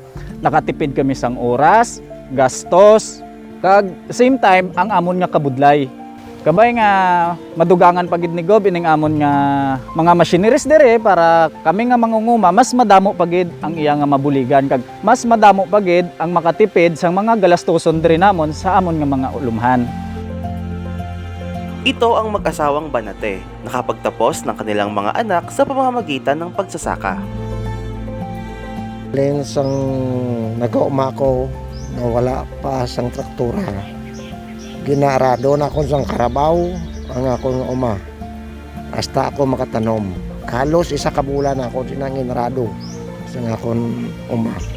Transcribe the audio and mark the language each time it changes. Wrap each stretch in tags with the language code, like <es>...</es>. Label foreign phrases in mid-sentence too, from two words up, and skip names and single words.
<hil>Nakatipid kami sang oras, gastos, kag</hil> <en>same time</en> <hil>ang amon nga kabudlay. Kabay nga madugangan pagid ni Gob ining amon nga mga machineries dire para kami nga mangunguma mas madamo pagid ang iya nga mabuligan kag mas madamo pagid ang makatipid sang mga galastoson dire namon sa amon nga mga ulumhan.</hil> <tl>Ito ang mag-asawang Banate, nakapagtapos ng kanilang mga anak sa pamamagitan ng pagsasaka.</tl> <hil>Alin sang nag-uuma ko na wala pa sang traktura. Ginarado na akong sang karabaw ang akong uma. Hasta ako makatanom. Halos 1 ka bulan ako sinanginrado sa akong uma.</hil>